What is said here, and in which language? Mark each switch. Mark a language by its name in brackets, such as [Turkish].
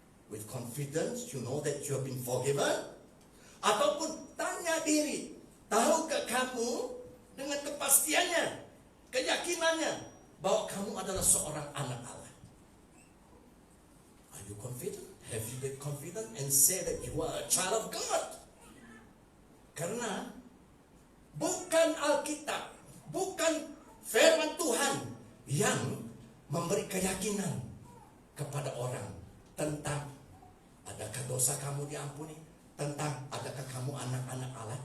[English] With confidence, you know that you have been forgiven? [Indonesian] Ataupun tanya diri, tahukah kamu dengan kepastiannya, keyakinannya bahwa kamu adalah seorang anak Allah? [English] Are you confident? Have you been confident and say that you are a child of God? [Indonesian] Karena bukan Alkitab, bukan firman Tuhan yang memberi keyakinan kepada orang tentang adakah dosa kamu diampuni, tentang adakah kamu anak-anak Allah.